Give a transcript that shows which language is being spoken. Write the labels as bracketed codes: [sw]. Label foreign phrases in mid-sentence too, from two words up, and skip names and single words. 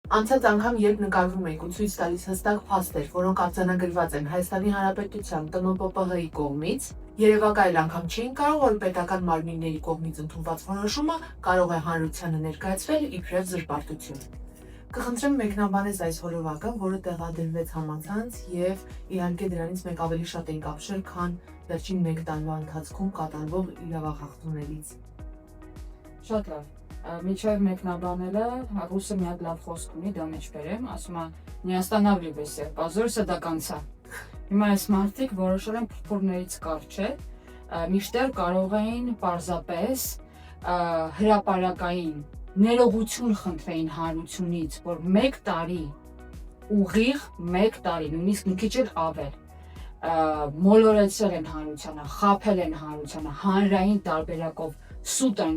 [hy] Անցած անգամ, երբ նկարվում էինք ու ցույց տալիս հստակ փաստեր, որոնք արձանագրված են Հայաստանի Հանրապետության ՏՄՊՊՀ-ի կողմից, երևակայ այլ անգամ չէին կարող, որ պետական մարմինների կողմից ընդունված որոշումը կարող է հանրությանը ներկայացվել իբրև զրպարտություն։ Կխնդրեմ մեկնաբանես այս հոլովակը, որը տեղադրվեց համացանց եւ իհարկե դրանից մենք ավելի շատ ենք ապշել, քան վերջին 1 տարվա ընթացքում կատարվող իրավախախտումներից։ Շատ լավ։ Միջև մեկնաբանելը ռուսը մի հատ լավ խոսք ունի, դա մեջ բերեմ, ասում է [ru] «Не останавливайся, позорься до конца»։ [hy] Հիմա այս մարդիկ որոշել են փոփորներից կարճել, միշտեր կարող էին պարզապես հրապարակային ներողություն խնդրեին հանրությունից, որ 1 տարի ուղիղ 1 տարի, նույնիսկ մի քիչ էլ ավել մոլորեցել են հանրությանը, խաբել են հանրությանը, հանրային տարբերակով սուտ են